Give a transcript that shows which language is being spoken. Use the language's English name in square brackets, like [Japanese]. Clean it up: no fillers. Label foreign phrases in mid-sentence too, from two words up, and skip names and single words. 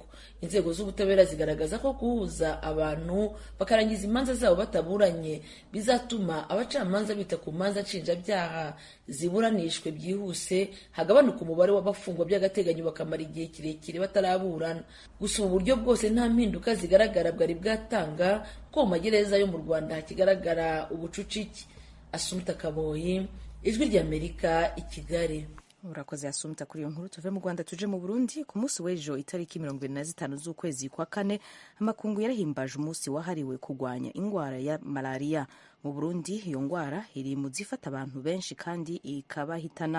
[Kinyarwanda] Inzego z'ubutabera zigaragaza ko guhuza abantu bakarangiza imanza zabo bataburanye bizatuma abacamanza bita ku manza nshinjabyaha ziburanishwe byihuse, hagabanuka umubare w'abafungwa by'agateganyo bakamara igihe kirekire bataraburana. Gusa ubu buryo bwose nta mpinduka zigaragara bwari bwatanga ko mu magereza yo mu Rwanda hakigaragara ubucucike. Assumpta Kaboyi, Ijwi ry'Amerika, i Kigali. [Rundi] Urakoze Assumpta kuri iyo nkuru. Tuve mu Rwanda tuje mu Burundi. Ku munsi w'ejo itariki 25 z'ukwezi kwa kane, amakungu yarahimbaje umunsi wahariwe kurwanya ingwara ya malaria. Mu Burundi iyo ngwara iri mu zifata abantu benshi kandi ikabahitana.